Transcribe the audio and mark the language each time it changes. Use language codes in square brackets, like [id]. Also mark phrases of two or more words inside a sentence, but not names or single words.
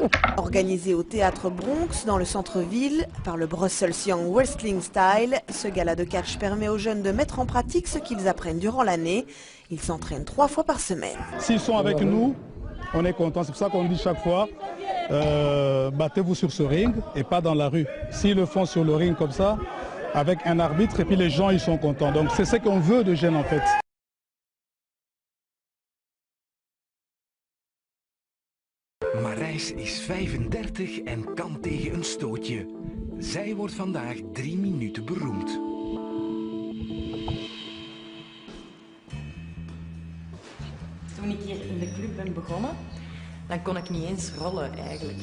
[fr] Organisé au théâtre Bronx, dans le centre-ville, par le Brussels Young Wrestling Style, ce gala de catch permet aux jeunes de mettre en pratique ce qu'ils apprennent durant l'année. Ils s'entraînent 3 fois par semaine. S'ils sont avec nous, on est content. C'est pour ça qu'on dit chaque fois, battez-vous sur ce ring et pas dans la rue. S'ils le font sur le ring comme ça, avec un arbitre, et puis les gens ils sont contents. Donc c'est ce qu'on veut de jeunes en fait. [nl] Marijs is 35 en kan tegen een stootje. Zij wordt vandaag 3 minuten beroemd. Toen ik hier in de club ben begonnen, dan kon ik niet eens rollen eigenlijk.